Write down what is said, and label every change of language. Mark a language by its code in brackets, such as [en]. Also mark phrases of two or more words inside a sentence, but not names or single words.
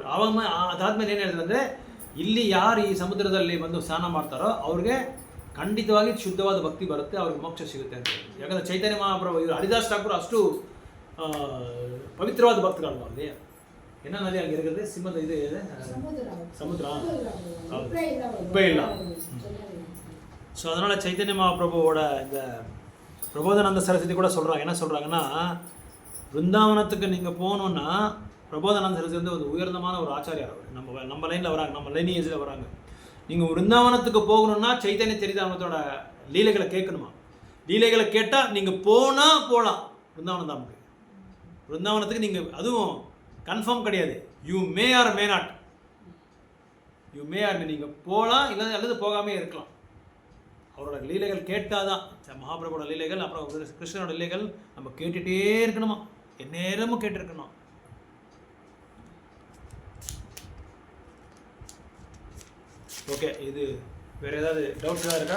[kn] ಆವಾಗ ಅದಾದ್ಮೇಲೆ ಏನು ಹೇಳ್ತಾರೆ ಅಂದರೆ, ಇಲ್ಲಿ ಯಾರು ಈ ಸಮುದ್ರದಲ್ಲಿ ಬಂದು ಸ್ನಾನ ಮಾಡ್ತಾರೋ ಅವ್ರಿಗೆ ಖಂಡಿತವಾಗಿ ಶುದ್ಧವಾದ ಭಕ್ತಿ ಬರುತ್ತೆ, ಅವ್ರಿಗೆ ಮೋಕ್ಷ ಸಿಗುತ್ತೆ ಅಂತ. ಯಾಕಂದರೆ ಚೈತನ್ಯ ಮಹಾಪ್ರಭು ಇವರು ಹರಿದಾಸ್ ಠಾಕೂರ್ ಅಷ್ಟು ಪವಿತ್ರವಾದ ಭಕ್ತರಲ್ವ ಅಲ್ಲಿ. ಏನೋ ನದಿ ಹಂಗೆ ಇರುತ್ತೆ, ಸಿಂಹದ ಇದು ಇದೆ ಸಮುದ್ರ, ಉಪ್ಪೇ ಇಲ್ಲ. [ta] ஸோ அதனால் சைத்தன்ய மகாபிரபுவோட இந்த பிரபோதானந்த சரஸ்வதி கூட சொல்கிறாங்க. என்ன சொல்கிறாங்கன்னா, பிருந்தாவனத்துக்கு நீங்கள் போகணுன்னா பிரபோதானந்த சரஸ்வதி வந்து ஒரு உயர்ந்தமான ஒரு ஆச்சாரியார். அவர் நம்ம லைனில் வராங்க, நம்ம லைனியேஜில் வராங்க. நீங்கள் பிருந்தாவனத்துக்கு போகணுன்னா சைத்தன்ய சரிதாமத்தோட லீலைகளை கேட்கணுமா. லீலைகளை கேட்டால் நீங்கள் போகலாம் பிருந்தாவனம் தான். பிருந்தாவனத்துக்கு நீங்கள் அதுவும் கன்ஃபார்ம் கிடையாது, [en] you may or may not. you may or [ta] நீங்கள் போகலாம், இல்லை அல்லது போகாமே இருக்கலாம். அவரோட லீலைகள் கேட்டால் தான், மகாபிரபுவோட லீலைகள் அப்புறம் கிருஷ்ணனோட லீலைகள் நம்ம கேட்டுகிட்டே இருக்கணுமா, எந்நேரமும் கேட்டுருக்கணும். ஓகே, இது வேறு ஏதாவது டவுட்ஸ் ஏதாவது இருக்கா?